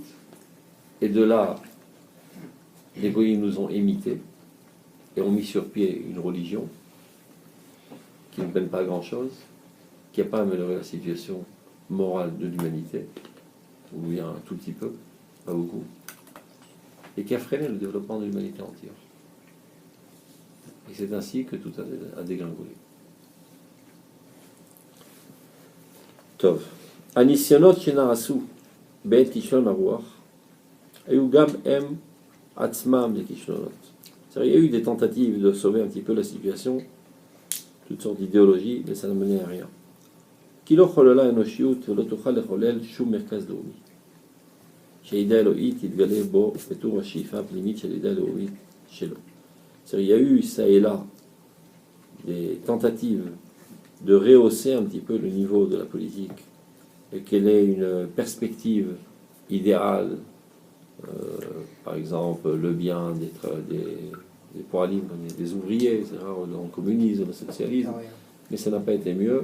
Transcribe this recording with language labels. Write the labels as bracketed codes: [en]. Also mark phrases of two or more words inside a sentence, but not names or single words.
[fr] Et de là, les goyim nous ont imités, et ont mis sur pied une religion qui ne peine pas grand-chose, qui n'a pas amélioré la situation morale de l'humanité, ou bien un tout petit peu, pas beaucoup, et qui a freiné le développement de l'humanité entière. Et c'est ainsi que tout a dégringolé. Tov. [he] הניסיונות שנעשו בעת כישלון הרוח היו גם הם עצמם לכישלונות. [fr] C'est-à-dire, il y a eu des tentatives de sauver un petit peu la situation, toutes sortes d'idéologies, mais ça n'a mené à rien. [he] כי לא חוללה אנושיות ולא תוכל לחולל שום מרכז לאומי. שהידע אלוהית יתגלה בו בתור השאיפה הפנימית של הידע אלוהית שלו. [fr] C'est-à-dire, il y a eu ça et là des tentatives de rehausser un petit peu le niveau de la politique et quelle est une perspective idéale, par exemple le bien des poilus, des ouvriers, etc., dans le communisme, le socialisme, mais ça n'a pas été mieux.